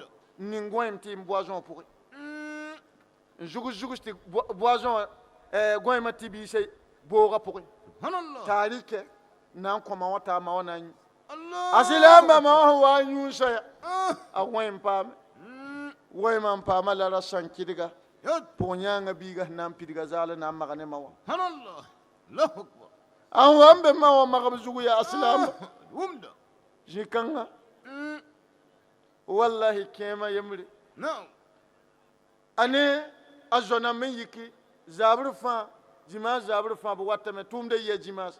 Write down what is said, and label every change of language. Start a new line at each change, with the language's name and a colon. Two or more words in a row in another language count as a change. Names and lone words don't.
Mossi: n ning gõem tɩ n boisson pʋgẽ n zugs tɩ boisson gõemã tɩ biise boogã pʋgẽ Subhanallah. t'a rɩkɛ n na n kõ ma wã t'a ma wã na n yũ Allah. a silamba ma wã sẽn wa n yũusa ya a gõem paame wẽmã n paama la ra sãn kɩdga Yot. pʋg yãngã biiga sẽn na n pidga zaal n na n mag ne ma wã
Arabic: Subhanallah. Allahu akbar.
Mossi: a wa n be ma wã magb zug ya a silamba Rumda. zĩ-kãngã wallahi kẽemã yembre Nam. a ne a zõname n yiki zaabr fãa zĩmaas zaabr fãa b watame tʋʋmda yia zĩmaas